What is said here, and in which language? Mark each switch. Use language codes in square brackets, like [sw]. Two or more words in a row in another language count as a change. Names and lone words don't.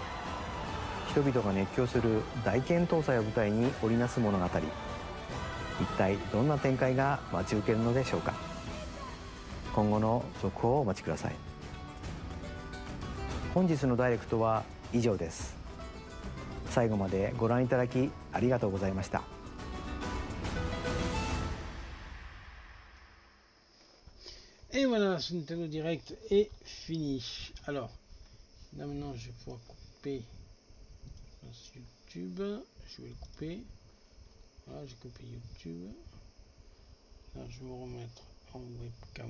[ja] 人々が熱狂する大剣闘祭を舞台に織りなす物語、一体どんな展開が待ち受けるのでしょうか。今後の続報をお待ちください。本日のダイレクトは以上です。最後までご覧いただきありがとうございました。 [fr] Et voilà, ce Nintendo Direct est fini. Alors, là maintenant je vais pouvoir couper YouTube. Je vais le couper. Voilà, j'ai coupé YouTube. Là, je vais me remettre en webcam.